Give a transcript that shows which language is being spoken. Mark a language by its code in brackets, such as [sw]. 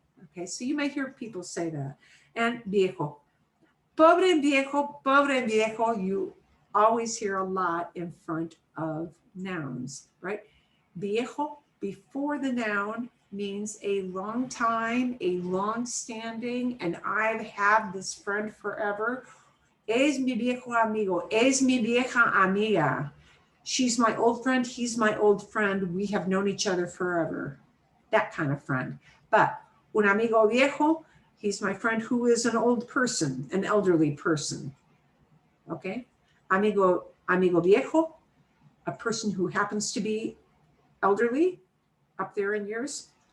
[en] Okay, so you may hear people say that. And viejo. [es] Pobre viejo, [en] you always hear a lot in front of nouns, right? Viejo, before the noun, means a long time, a long standing, and I've had this friend forever. [es] Es mi viejo amigo, es mi vieja amiga. [en] She's my old friend, he's my old friend. We have known each other forever. That kind of friend. But [es] un amigo viejo, [en] he's my friend who is an old person, an elderly person. Okay? [es] Amigo viejo, [en] a person who happens to be elderly, up there in years.